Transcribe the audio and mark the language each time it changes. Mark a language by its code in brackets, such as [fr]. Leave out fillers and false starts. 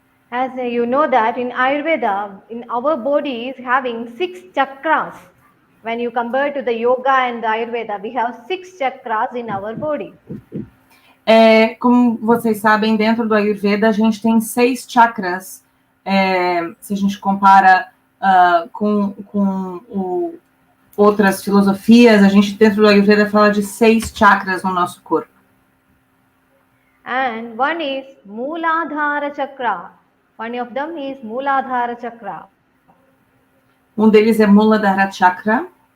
[en] As you know that in Ayurveda, in our body is having 6 chakras. When you compare to the yoga and the Ayurveda, we have 6 chakras in our body. [pt] Como vocês sabem, dentro do Ayurveda a gente tem 6 chakras. Se a gente compara com outras filosofias, a gente dentro do Ayurveda fala de 6 chakras no nosso corpo. [en] And one is Mooladhara Chakra. One of them is Mooladhara Chakra. [pt] Um deles é Mooladhara Chakra.